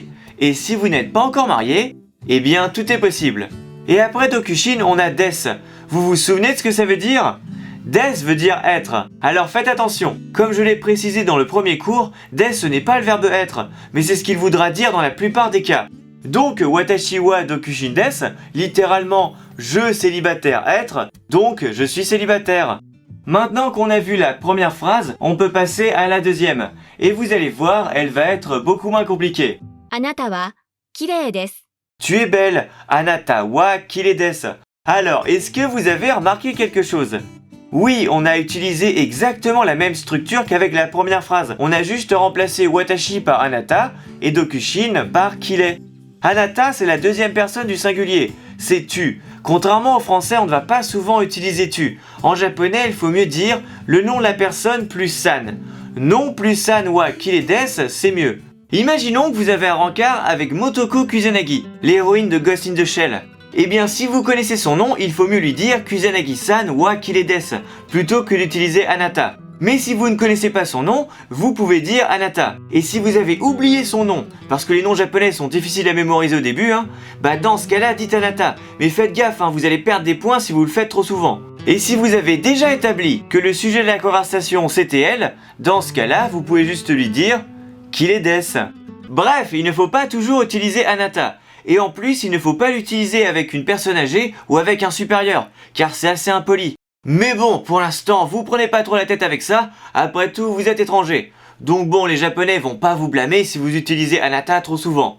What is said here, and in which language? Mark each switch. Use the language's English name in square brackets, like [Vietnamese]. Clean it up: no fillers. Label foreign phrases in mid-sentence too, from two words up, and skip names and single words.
[French] Et si vous n'êtes pas encore marié, eh bien, tout est possible. Et après Dokushin, on a des. Vous vous souvenez de ce que ça veut dire? Des veut dire être. Alors faites attention. Comme je l'ai précisé dans le premier cours, des ce n'est pas le verbe être, mais c'est ce qu'il voudra dire dans la plupart des cas. [Japanese] Donc 私は独身です, [French] littéralement je célibataire être, donc je suis célibataire. Maintenant qu'on a vu la première phrase, on peut passer à la deuxième. Et vous allez voir, elle va être beaucoup moins compliquée. [Japanese] あなたは綺麗です。 [French] Tu es belle, [Japanese] あなたは綺麗です. [French] Alors, est-ce que vous avez remarqué quelque chose? Oui, on a utilisé exactement la même structure qu'avec la première phrase. On a juste remplacé watashi par anata et dokushin par kirei. Anata, c'est la deuxième personne du singulier. C'est tu. Contrairement au français, on ne va pas souvent utiliser tu. En japonais, il faut mieux dire le nom de la personne plus san. Non plus [Japanese] さんは綺麗です, [French] c'est mieux. Imaginons que vous avez un rencard avec Motoko Kusanagi, l'héroïne de Ghost in the Shell. Eh bien, si vous connaissez son nom, il faut mieux lui dire [Japanese] 草薙さんは綺麗です, [French] plutôt que d'utiliser Anata. Mais si vous ne connaissez pas son nom, vous pouvez dire Anata. Et si vous avez oublié son nom, parce que les noms japonais sont difficiles à mémoriser au début, bah dans ce cas-là, dites Anata. Mais faites gaffe, vous allez perdre des points si vous le faites trop souvent. Et si vous avez déjà établi que le sujet de la conversation c'était elle, dans ce cas-là, vous pouvez juste lui dire [Japanese] 綺麗です. [French] Bref, il ne faut pas toujours utiliser anata. Et en plus, il ne faut pas l'utiliser avec une personne âgée ou avec un supérieur, car c'est assez impoli. Mais bon, pour l'instant, vous prenez pas trop la tête avec ça, après tout, vous êtes étranger. Donc bon, les japonais vont pas vous blâmer si vous utilisez anata trop souvent.